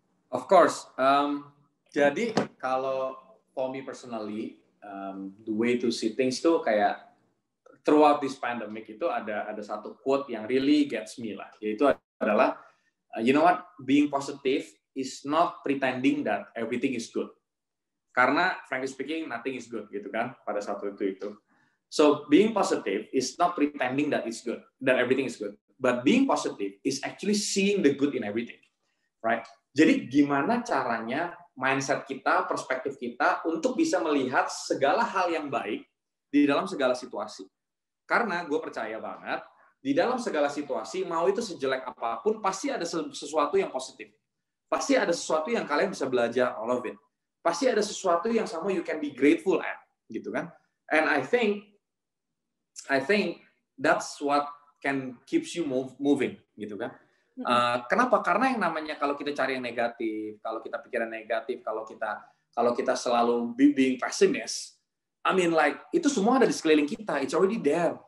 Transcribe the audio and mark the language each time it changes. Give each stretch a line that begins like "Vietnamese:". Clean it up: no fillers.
English: Of course.
Indonesian: Jadi kalau
English: for me personally, the way to see things
Indonesian: tuh kayak
English: throughout this pandemic
Indonesian: itu ada satu
English: quote yang really gets me
Indonesian: lah, yaitu adalah
English: you know what, being positive is not pretending that everything is good, karena frankly speaking nothing is good
Indonesian: gitu kan pada saat itu.
English: So being positive is not pretending that it's good, that everything is good, but being positive is actually seeing the good in everything, right?
Indonesian: Jadi gimana caranya mindset kita, perspektif kita untuk bisa melihat segala hal yang baik di dalam segala situasi. Karena gue percaya banget, di dalam segala situasi, mau itu sejelek apapun, pasti ada sesuatu yang positif. Pasti ada sesuatu yang kalian bisa belajar
English: all of it.
Indonesian: Pasti ada sesuatu yang sama
English: you can be grateful at,
Indonesian: gitu kan?
English: And I think that's what can keeps you moving,
Indonesian: gitu kan? Kenapa? Karena yang namanya kalau kita cari yang negatif, kalau kita pikiran negatif, kalau kita selalu
English: being pessimist, I mean like
Indonesian: itu semua ada di sekeliling kita,
English: it's already there.